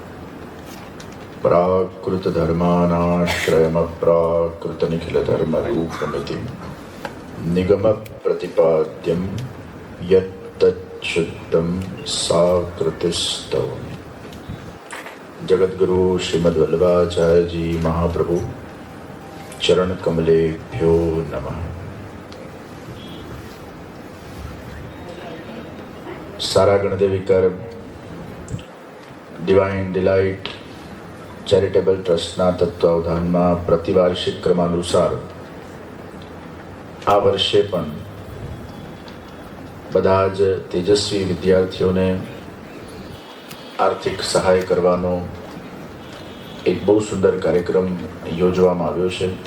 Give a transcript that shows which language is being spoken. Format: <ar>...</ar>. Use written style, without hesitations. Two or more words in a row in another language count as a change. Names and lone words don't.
<sa>प्राकृत धर्मानाश्रयम प्राकृत निखिल धर्म रूपमिति निगम प्रतिपाद्यम यत्तच्छुद्धं साकृतिस्तवमि. जगद्गुरु श्रीमद् वल्लभाचार्य जी महाप्रभु चरण कमलेभ्यो नमः.</sa> <gu>सारा गणदेवीकर ડિવાઇન ડિલાઇટ ચેરિટેબલ ટ્રસ્ટના તત્વાવધાનમાં પ્રતિવાર્ષિક ક્રમાનુસાર આ વર્ષે પણ બધા જ તેજસ્વી વિદ્યાર્થીઓને આર્થિક સહાય કરવાનો એક બહુ સુંદર કાર્યક્રમ યોજવામાં આવ્યો છે.</gu>